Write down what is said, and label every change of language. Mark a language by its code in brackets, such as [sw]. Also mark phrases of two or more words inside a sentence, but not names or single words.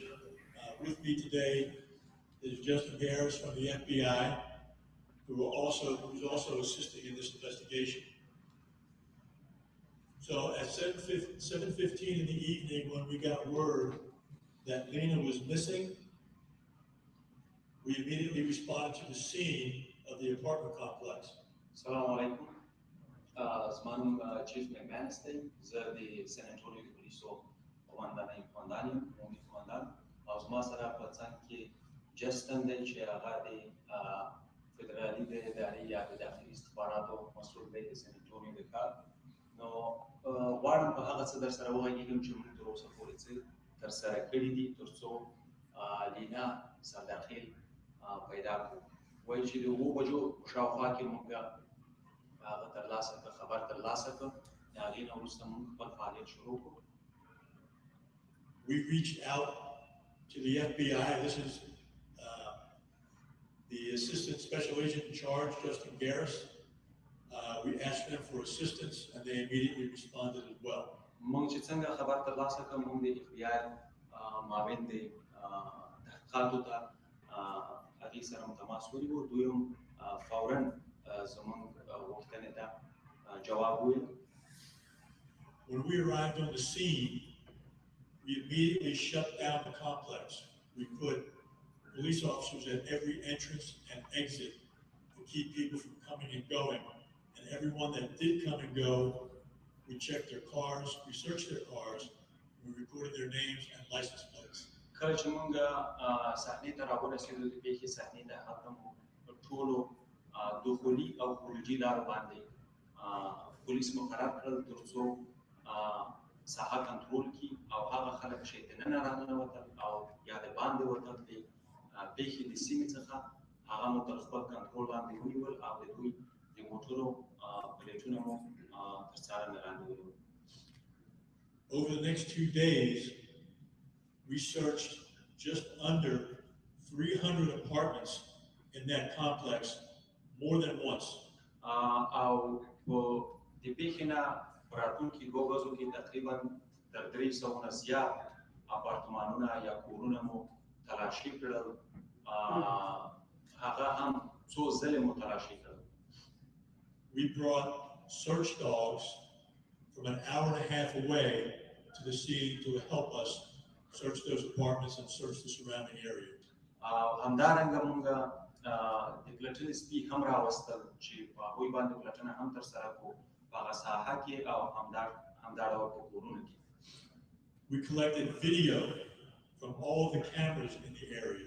[en] With me today is Justin Harris from the FBI, who's also assisting in this investigation. So at 7:15 in the evening, when we got word that Lina was missing, we immediately responded to the scene of the apartment complex. [ar] السلام عليكم. [ps] زمانم چیف مکمنس دی زه د سن انټونیو د پولیسو قومندان یم عمومي قومندان او زما سره په څنګ کې جسټن دی چې هغه د فدرالي د ادارې یا د داخلي استخباراتو مسؤل دی د سن انټونیو د کار نو غواړم په هغه څه در سره وغږېږم چې موږ تر اوسه پورې څه ترسره کړي دي تر څو لینا سردارخیل پیدا کړو وایي چې د 7 بجو شاوخوا کې موږ خبر ترلاسه کړ د هغې نه وروسته موږ خپل فعالیت شروع کړو. [en] We reached out to the FBI. This is the Assistant Special Agent in charge, Justin Garris. We asked them for assistance and they immediately responded as well. [ps] موږ چې څنګه خبر ترلاسه کړ موږ د FBI معاون د تحقیقاتو ته هغې سره متماس ونیوو دوی هم فوراً زموږ غوښتنې ته جواب وویل. [en] When we arrived on the scene, we immediately shut down the complex. We put police officers at every entrance and exit to keep people from coming and going. And everyone that did come and go, we checked their cars, we searched their cars, and we recorded their names and license plates. [ps] کله چې موږ صحنې ته راورسېدو د پیښې صحنې ته هلته مو ټولو دخولي او خروجي لارو باندې پولیس مقرر کړل تر څو ساحه کنټرول کړي او هغه خلک چې دننه راننوتل او یا د باندې وتل د پیښې د سیمې څخه هغه مو تر خپل کنټرول باندې ونیول او د دوی د موټرو پلیټونه مو تر څارنې لاندې ونیول. [en] Over the next 2 days, we searched just under 300 apartments in that complex more than once. [ps] او د پیښې نه په راتلونکي 2 ورځو کې تقریبا تر 300 نه زیات اپارتمانونه یا کورونه مو تلاشي کړل هغه هم څو ځلې مو تلاشي کړل. [en] We brought search dogs from an hour and a half away to the scene to help us search those apartments and search the surrounding area. [ps] همدارنګه موږ د پلټنې سپي هم راوستل چې په هغوی باندې پلټنه هم ترسره کړو په هغه ساحه کې او همدا ډول په کورونو کې. [en] We collected video from all of the cameras in the area.